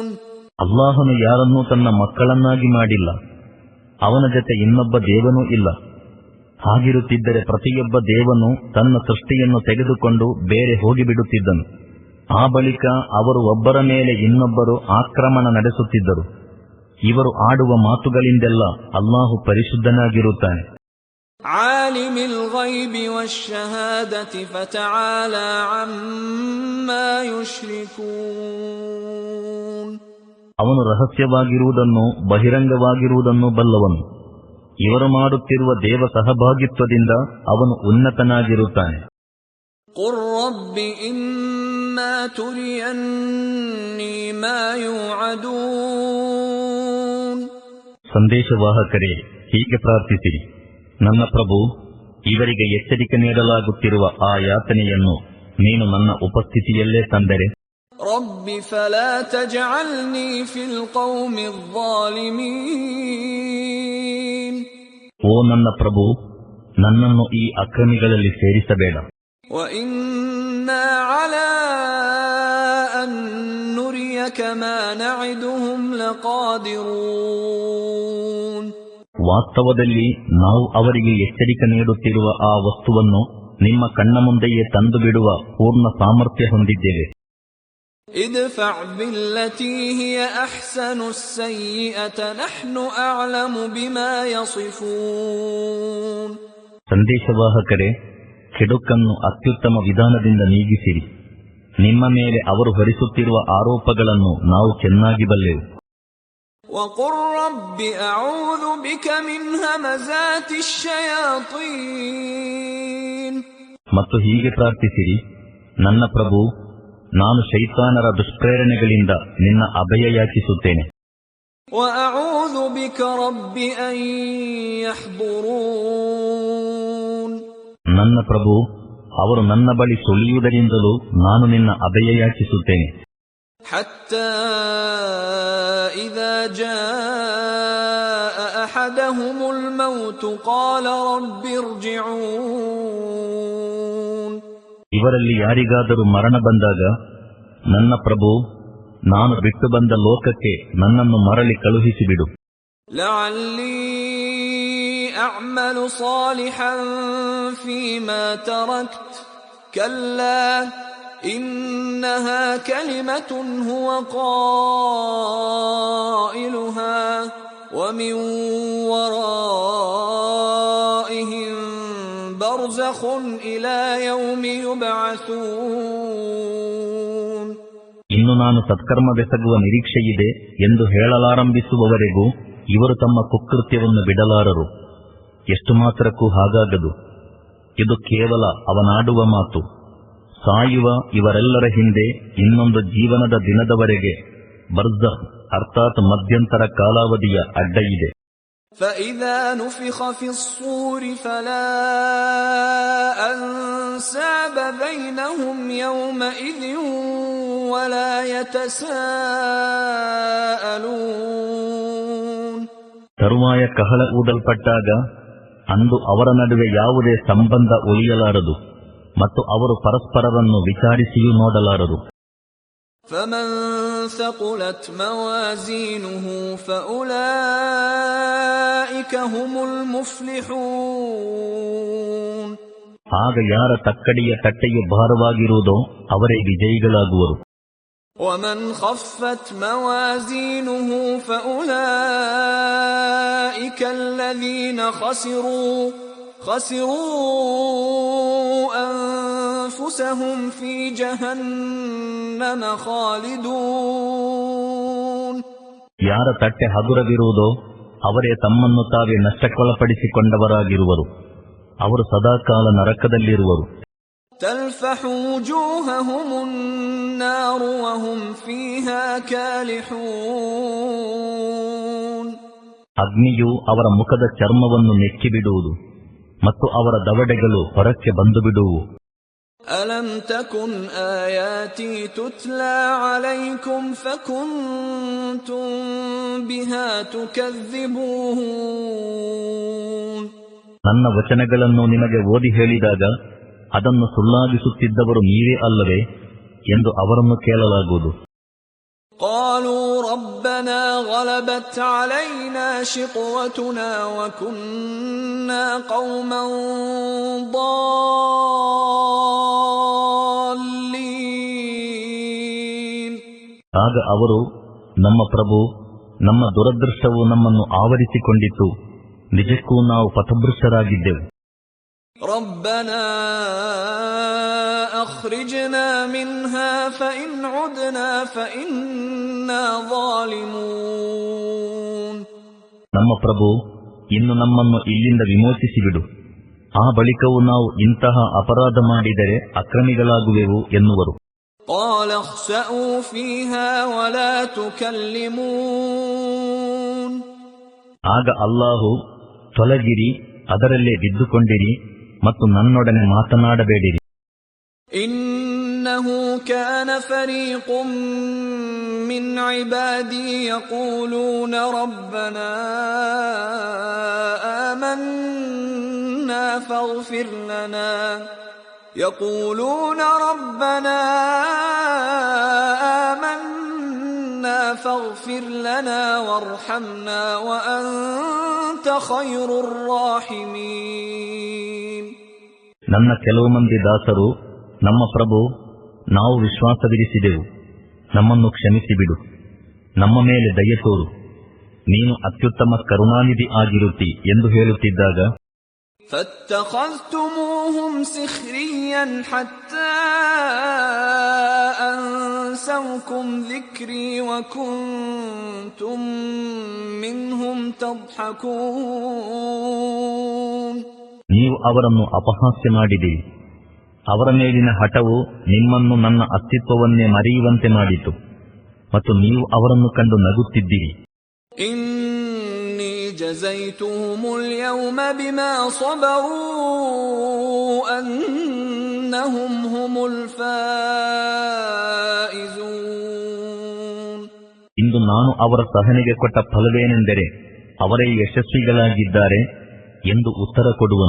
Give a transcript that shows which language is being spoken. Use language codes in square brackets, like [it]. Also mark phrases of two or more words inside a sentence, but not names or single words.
[kn] ಅಲ್ಲಾಹನು ಯಾರನ್ನೂ ತನ್ನ ಮಕ್ಕಳನ್ನಾಗಿ ಮಾಡಿಲ್ಲ, ಅವನ ಜೊತೆ ಇನ್ನೊಬ್ಬ ದೇವನೂ ಇಲ್ಲ. ಹಾಗಿರುತ್ತಿದ್ದರೆ ಪ್ರತಿಯೊಬ್ಬ ದೇವನು ತನ್ನ ಸೃಷ್ಟಿಯನ್ನು ತೆಗೆದುಕೊಂಡು ಬೇರೆ ಹೋಗಿಬಿಡುತ್ತಿದ್ದನು. ಆ ಬಳಿಕ ಅವರು ಒಬ್ಬರ ಮೇಲೆ ಇನ್ನೊಬ್ಬರು ಆಕ್ರಮಣ ನಡೆಸುತ್ತಿದ್ದರು. ಇವರು ಆಡುವ ಮಾತುಗಳಿಂದೆಲ್ಲ ಅಲ್ಲಾಹು ಪರಿಶುದ್ಧನಾಗಿರುತ್ತಾನೆ. [ar] عالم الغيب والشهادة فتعالى عما يشركون. [kn] ಅವನು ರಹಸ್ಯವಾಗಿರುವುದನ್ನು ಬಹಿರಂಗವಾಗಿರುವುದನ್ನು ಬಲ್ಲವನು. ಇವರು ಮಾಡುತ್ತಿರುವ ದೇವ ಸಹಭಾಗಿತ್ವದಿಂದ ಅವನು ಉನ್ನತನಾಗಿರುತ್ತಾನೆ. [ar] قل رب إما تريني ما يوعدون. [kn] ಸಂದೇಶವಾಹಕರೇ, ಹೀಗೆ ಪ್ರಾರ್ಥಿಸಿರಿ, ನನ್ನ ಪ್ರಭು, ಇವರಿಗೆ ಎಚ್ಚರಿಕೆ ನೀಡಲಾಗುತ್ತಿರುವ ಆ ಯಾತನೆಯನ್ನು ನೀನು ನನ್ನ ಉಪಸ್ಥಿತಿಯಲ್ಲೇ ತಂದರೆ. [ar] رب فلا تجعلني في القوم الظالمين. [kn] ಓ ನನ್ನ ಪ್ರಭು, ನನ್ನನ್ನು ಈ ಅಕ್ರಮಿಗಳಲ್ಲಿ ಸೇರಿಸಬೇಡ. [ar] وإنا على أن نريك ما نعدهم لقادرون. [kn] ವಾಸ್ತವದಲ್ಲಿ ನಾವು ಅವರಿಗೆ ಎಚ್ಚರಿಕೆ ನೀಡುತ್ತಿರುವ ಆ ವಸ್ತುವನ್ನು ನಿಮ್ಮ ಕಣ್ಣ ಮುಂದೆಯೇ ತಂದು ಬಿಡುವ ಪೂರ್ಣ ಸಾಮರ್ಥ್ಯ ಹೊಂದಿದ್ದೇವೆ. [ar] ادفع بالتي هي أحسن السيئة نحن أعلم بما يصفون. [kn] ಸಂದೇಶವಾಹಕರೇ, ಕೆಡುಕನ್ನು ಅತ್ಯುತ್ತಮ ವಿಧಾನದಿಂದ ನೀಗಿಸಿರಿ. ನಿಮ್ಮ ಮೇಲೆ ಅವರು ಹೊರಿಸುತ್ತಿರುವ ಆರೋಪಗಳನ್ನು ನಾವು ಚೆನ್ನಾಗಿ ಬಲ್ಲೆವು. [ar] وقل رب أعوذ بك من همزات الشياطين. [kn] ಮತ್ತು ಹೀಗೆ ಪ್ರಾರ್ಥಿಸಿರಿ, ನನ್ನ ಪ್ರಭು, ನಾನು ಶೈತಾನರ ದುಷ್ಪ್ರೇರಣೆಗಳಿಂದ ನಿನ್ನ ಅಭಯ ಯಾಚಿಸುತ್ತೇನೆ. [ar] وأعوذ بك رب أن يحضرون. [kn] ನನ್ನ ಪ್ರಭು, ಅವರು ನನ್ನ ಬಳಿ ಸುಳಿಯುವುದರಿಂದಲೂ ನಾನು ನಿನ್ನ ಅಭಯ ಯಾಚಿಸುತ್ತೇನೆ. [ar] حتى إذا جاء أحدهم الموت قال رب ارجعون. [kn] ಇವರಲ್ಲಿ ಯಾರಿಗಾದರೂ ಮರಣ ಬಂದಾಗ, ನನ್ನ ಪ್ರಭು, ನಾನು ಬಿಟ್ಟು ಬಂದ ಲೋಕಕ್ಕೆ ನನ್ನನ್ನು ಮರಳಿ ಕಳುಹಿಸಿಬಿಡು. [ar] لعلي أعمل صالحا فيما تركت كلا إنها كلمة هو قائلها ومن ورائهم برزخ إلى يوم يبعثون. [kn] ಇನ್ನು ನಾನು ಸತ್ಕರ್ಮವೆಸಗುವ ನಿರೀಕ್ಷೆಯಿದೆ ಎಂದು ಹೇಳಲಾರಂಭಿಸುವವರೆಗೂ ಇವರು ತಮ್ಮ ಕುಕೃತ್ಯವನ್ನು ಬಿಡಲಾರರು. ಎಷ್ಟು ಮಾತ್ರಕ್ಕೂ ಹಾಗಾಗದು. ಇದು ಕೇವಲ ಅವನಾಡುವ ಮಾತು. ಸಾಯುವ ಇವರೆಲ್ಲರ ಹಿಂದೆ ಇನ್ನೊಂದು ಜೀವನದ ದಿನದವರೆಗೆ ಬರ್ಜಖ್ ಅರ್ಥಾತ್ ಮಧ್ಯಂತರ ಕಾಲಾವಧಿಯ ಅಡ್ಡ ಇದೆ. [ar] فإذا نفخ في الصور فلا أنساب بينهم يومئذ ولا يتساءلون. [kn] ತರುವಾಯ ಕಹಳ ಊದಲ್ಪಟ್ಟಾಗ ಅಂದು ಅವರ ನಡುವೆ ಯಾವುದೇ ಸಂಬಂಧ ಉಳಿಯಲಾರದು ಮತ್ತು ಅವರು ಪರಸ್ಪರರನ್ನು ವಿಚಾರಿಸಿಯೂ ನೋಡಲಾರರು. [ar] فمن ثقلت موازينه فأولئك هم المفلحون. [kn] ಆಗ ಯಾರ ತಕ್ಕಡಿಯ ತಟ್ಟೆಯು ಭಾರವಾಗಿರುವುದೋ ಅವರೇ ವಿಜಯಿಗಳಾಗುವರು. [ar] ومن خفت موازينه فأولئك الذين خسروا أنفسهم في جهنم خالدون. [kn] ಯಾರ ತಟ್ಟೆ ಹಗುರವಿರುವುದೋ ಅವರೇ ತಮ್ಮನ್ನು ತಾವೇ ನಷ್ಟಕ್ಕೊಳಪಡಿಸಿಕೊಂಡವರಾಗಿರುವರು. ಅವರು ಸದಾಕಾಲ ನರಕದಲ್ಲಿರುವರು. [ar] تلفح وجوههم النار وهم فيها كالحون. [kn] ಅಗ್ನಿಯು ಅವರ ಮುಖದ ಚರ್ಮವನ್ನು ನೆಕ್ಕಿಬಿಡುವುದು ಮತ್ತು ಅವರ ದವಡೆಗಳು ಹೊರಕ್ಕೆ ಬಂದು ಬಿಡುವು. [ar] ألم تكن آياتي تتلى عليكم فكنتم بها تكذبون. [kn] ನನ್ನ ವಚನಗಳನ್ನು ನಿಮಗೆ ಓದಿ ಹೇಳಿದಾಗ ಅದನ್ನು ಸುಳ್ಳಾಗಿಸುತ್ತಿದ್ದವರು ನೀವೇ ಅಲ್ಲವೇ ಎಂದು ಅವರನ್ನು ಕೇಳಲಾಗುವುದು. [ar] قالوا ربنا غلبت علينا شقوتنا وكنا قوما ضالين. [kn] ಆಗ ಅವರು, ನಮ್ಮ ಪ್ರಭು, ನಮ್ಮ ದುರದೃಷ್ಟವು ನಮ್ಮನ್ನು ಆವರಿಸಿಕೊಂಡಿತು, ನಿಜಕ್ಕೂ ನಾವು ಪಥಭೃಷ್ಟರಾಗಿದ್ದೆವು. [ar] ربنا أخرجنا منها فإن عدنا فإنا ظالمون. [kn] ನಮ್ಮ ಪ್ರಭು, ಇನ್ನು ನಮ್ಮನ್ನು ಇಲ್ಲಿಂದ ವಿಮೋಚಿಸಿಬಿಡು, ಆ ಬಳಿಕವೂ ನಾವು ಇಂತಹ ಅಪರಾಧ ಮಾಡಿದರೆ ಅಕ್ರಮಿಗಳಾಗುವೆವು ಎನ್ನುವರು. [ar] قال اخسأوا فيها ولا تكلمون. [kn] ಆಗ ಅಲ್ಲಾಹು, ತೊಲಗಿರಿ, ಅದರಲ್ಲೇ ಬಿದ್ದುಕೊಂಡಿರಿ ಮತ್ತು ನನ್ನೊಡನೆ ಮಾತನಾಡಬೇಡಿರಿ. [ar] إنه كان فريق من عبادي يقولون ربنا آمنا فاغفر لنا وارحمنا وأنت خير الراحمين. [kn] ನನ್ನ ಕೆಲವು ಮಂದಿ ದಾಸರು, ನಮ್ಮ ಪ್ರಭು, ನಾವು ವಿಶ್ವಾಸವಿರಿಸಿದೆವು, ನಮ್ಮನ್ನು ಕ್ಷಮಿಸಿಬಿಡು, ನಮ್ಮ ಮೇಲೆ ದಯೆ ತೋರು, ನೀನು ಅತ್ಯುತ್ತಮ ಕರುಣಾನಿಧಿ ಆಗಿರುತ್ತಿ ಎಂದು ಹೇಳುತ್ತಿದ್ದಾಗ, [ar] فاتخذتموهم سخريا حتى أنسوكم ذكري وكنتم منهم تضحكون. [kn] ನೀವು ಅವರನ್ನು ಅಪಹಾಸ್ಯ ಮಾಡಿದಿರಿ. ಅವರ ಮೇಲಿನ ಹಠವು ನಿಮ್ಮನ್ನು ನನ್ನ ಅಸ್ತಿತ್ವವನ್ನೇ ಮರೆಯುವಂತೆ ಮಾಡಿತು ಮತ್ತು ನೀವು ಅವರನ್ನು ಕಂಡು ನಗುತ್ತಿದ್ದಿರಿ. [ar] إني جزيتهم اليوم بما صبروا أنهم هم الفائزون. [kn] ಇಂದು ನಾನು ಅವರ ಸಹನೆಗೆ ಕೊಟ್ಟ ಫಲವೇನೆಂದರೆ ಅವರೇ ಯಶಸ್ವಿಗಳಾಗಿದ್ದಾರೆ ಎಂದು ಉತ್ತರ ಕೊಡುವನು.